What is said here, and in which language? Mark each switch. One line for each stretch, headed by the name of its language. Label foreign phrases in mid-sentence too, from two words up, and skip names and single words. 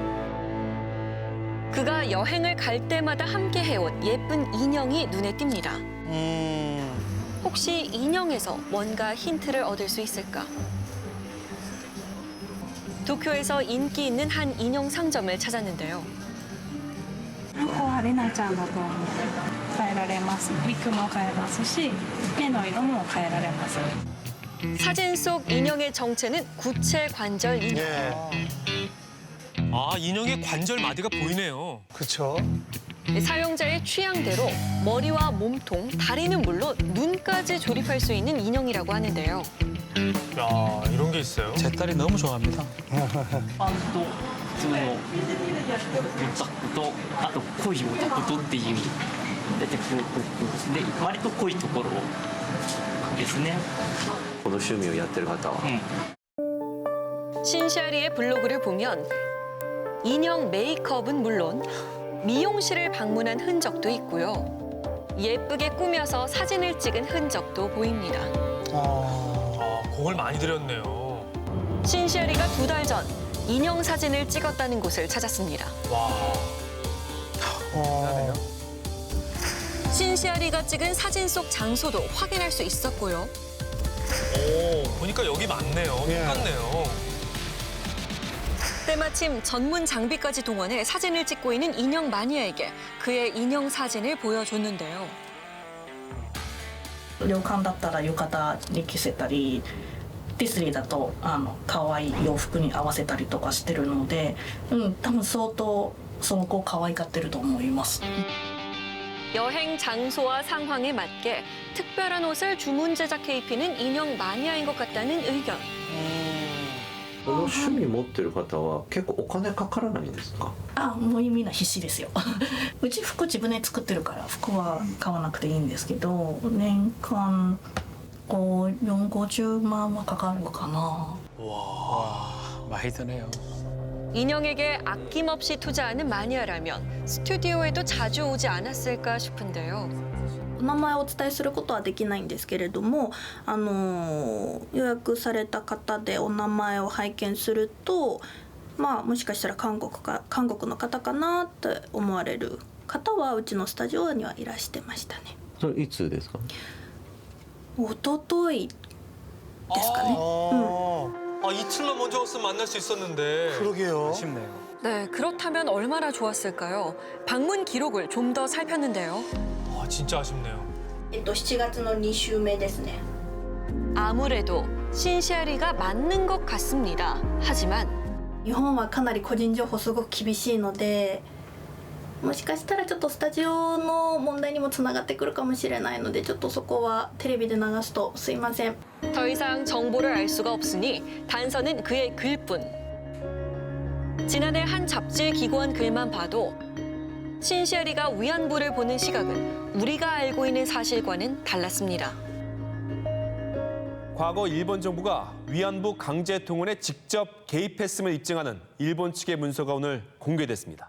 Korean: 그가 여행을 갈 때마다 함께 해온 예쁜 인형이 눈에 띕니다. 혹시 인형에서 뭔가 힌트를 얻을 수 있을까? 도쿄에서 인기 있는 한 인형 상점을 찾았는데요.
Japanese: ここはレナちゃんだと思う。変えられます。ウィッグも変えますし、目の色も変えられます。
Korean: 사진 속 인형의 정체는 구체 관절 인형. 아, 인형의 관절 마디가 보이네요. 그렇죠. 사용자의 취향대로 머리와 몸통, 다리는 물론 눈까지 조립할 수 있는 인형이라고 하는데요. 야, 이런 게 있어요? 제 딸이 너무 좋아합니다.
Japanese: パンと普通のザクとあと濃いザクとっていう大体こうで割と濃いところですね。この趣味をやってる方は。
Korean: 신시아리의 블로그를 보면 인형 메이크업은 물론 미용실을 방문한 흔적도 있고요. 예쁘게 꾸며서 사진을 찍은 흔적도 보입니다. 공을 많이 들였네요. 신시아리가 2달 전 인형 사진을 찍었다는 곳을 찾았습니다. 와. 신시아리가 찍은 사진 속 장소도 확인할 수 있었고요. 오, 보니까 여기 맞네요. 똑같네요. 때마침 전문 장비까지 동원해 사진을 찍고 있는 인형 마니아에게 그의 인형 사진을 보여줬는데요.
Japanese: 旅館だったら浴衣に着せたり、ディスリーだと可愛い洋服に合わせたりとかしてるので、多分相当その子を可愛がってると思います。
Korean: 여행 장소와 상황에 맞게 특별한 옷을 주문 제작해 입히는 인형 마니아인 것 같다는 의견.
Japanese: この趣味持ってる方は結構お金かからないんですか？もうみんな必死ですよ。うち服自分で作ってるから服は買わなくていいんですけど、年間40-50万はかかるのかな。
Korean: 와, 많이 드네요. 인형에게 아낌없이 투자하는 마니아라면 스튜디오에도 자주 오지 않았을까 싶은데요.
Japanese: お名前をお伝えすることはできないんですけれども、予約された方でお名前を拝見すると、もしかしたら韓国の方かなって思われる方はうちのスタジオにはいらしてましたね。それいつですか？一昨日ですかね。
Korean: 이틀만 먼저 왔으면 만날 수 있었는데. 그러게요. 아쉽네요. 네, 그렇다면 얼마나 좋았을까요? 방문 기록을 좀 더 살폈는데요. 진짜 아쉽네요.
Japanese: 7 月の2週目ですね。
Korean: 아무래도 신시아리가 맞는 것 같습니다. 하지만
Japanese: 日本はかなり個人情報すごく厳しいので、もしかしたらちょっとスタジオの問題にもつながってくるかもしれないので、ちょっとそこはテレビで流すとすいません。
Korean: 더 이상 정보를 알 수가 없으니 단서는 그의 글뿐. 지난해 한 잡지에 기고한 글만 봐도 신시아리가 위안부를 보는 시각은 우리가 알고 있는 사실과는 달랐습니다. 과거 일본 정부가 위안부 강제 동원에 직접 개입했음을 입증하는 일본 측의 문서가 오늘 공개됐습니다.